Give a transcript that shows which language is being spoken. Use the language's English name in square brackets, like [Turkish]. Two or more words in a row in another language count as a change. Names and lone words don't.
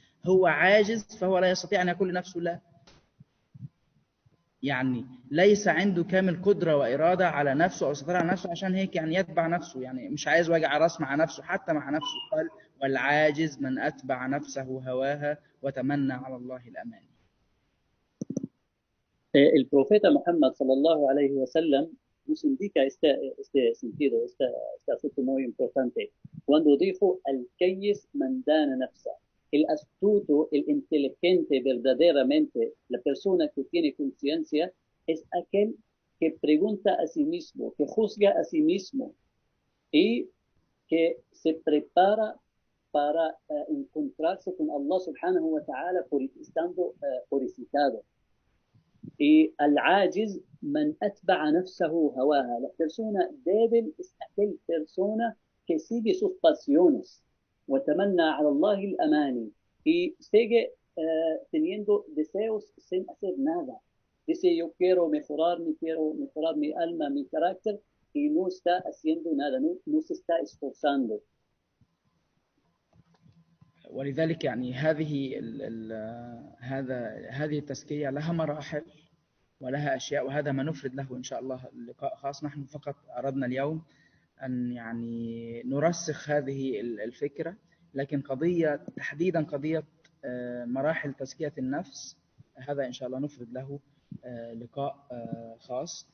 [Arabic] هو عاجز فهو لا يستطيع أن يقول لنفسه لا، يعني ليس عنده كامل قدرة وإرادة على نفسه أو سيطرة على نفسه، عشان هيك يعني يتبع نفسه، يعني مش عايز وجع راس مع نفسه حتى مع نفسه. قال: والعاجز من أتبع نفسه هواها وتمنى على الله الأماني. [Spanish] El profeta Muhammad [Arabic] صلى الله عليه وسلم [Spanish] nos indica este sentido, este asunto muy importante. Cuando dijo [Arabic] الكيس من دان نفسه, [Spanish] el astuto, el inteligente verdaderamente, la persona que tiene conciencia, es aquel que pregunta a sí mismo, que juzga a sí mismo y que se prepara para encontrarse con Allah [Arabic] سبحانه وتعالى [Spanish] estando purificado. [Arabic] Y العاجز من أتبع نفسه هواها, [Spanish] la persona débil es aquella persona que sigue sus pasiones. [Arabic] وتمنى على الله الأماني, [Spanish] y sigue teniendo deseos sin hacer nada. Dice, yo quiero mejorar mi alma, mi carácter, y no está haciendo nada, no se está esforzando. [Arabic] ولذلك يعني هذه التزكية لها مراحل ولها أشياء، وهذا ما نفرد له إن شاء الله لقاء خاص. نحن فقط أردنا اليوم أن يعني نرسخ هذه الفكرة، لكن تحديدا قضية مراحل تزكية النفس، هذا إن شاء الله نفرد له لقاء خاص.